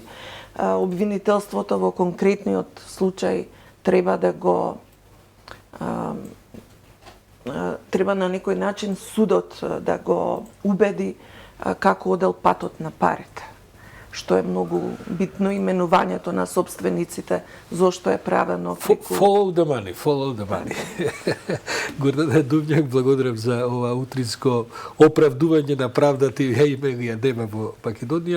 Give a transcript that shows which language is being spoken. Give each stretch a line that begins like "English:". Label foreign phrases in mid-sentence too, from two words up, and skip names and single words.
Macedonian: Обвинителството во конкретниот случај треба да го треба на некој начин судот да го убеди како одел патот на парите, што е многу битно, именувањето на собствениците, зошто е правено преку...
English: Follow the money.
Macedonian: Гордана Дувњак, благодарам за ова утринско оправдување на правдата и имелија дема во Македонија.